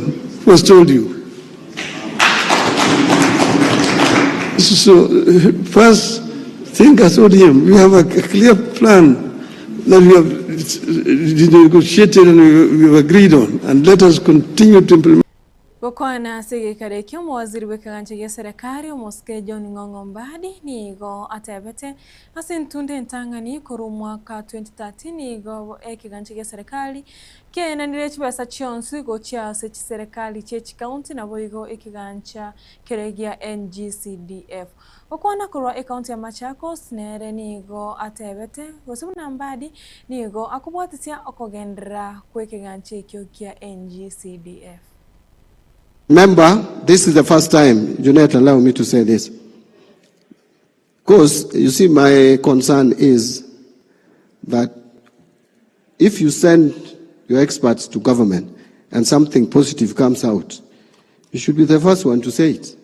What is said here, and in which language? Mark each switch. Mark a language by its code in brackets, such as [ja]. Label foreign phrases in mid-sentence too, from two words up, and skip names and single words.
[en] Who has told you? So first, think as ODM. We have a clear plan that we have negotiated and we have agreed on, and let us continue to implement. [guz] Gokwana segekare kyo mawaziri wekaganje ya serikali omoske John Ng'ong'o Mbadi nigo atebete asintunde ntangani koru mwaka 2013 nigo ekiganje ya serikali kena nirechibasa chionsi go cha sechi serikali chechi county na boigo ekigancha keregia NGCDF okwana korwa county ya Machakos nere nigo atebete gosubuna Mbadi nigo akubwatisia okogendera kwekiganche kyo kya NGCDF. [en] Remember, this is the first time, you not allow me to say this. Because, you see, my concern is that if you send your experts to government and something positive comes out, you should be the first one to say it.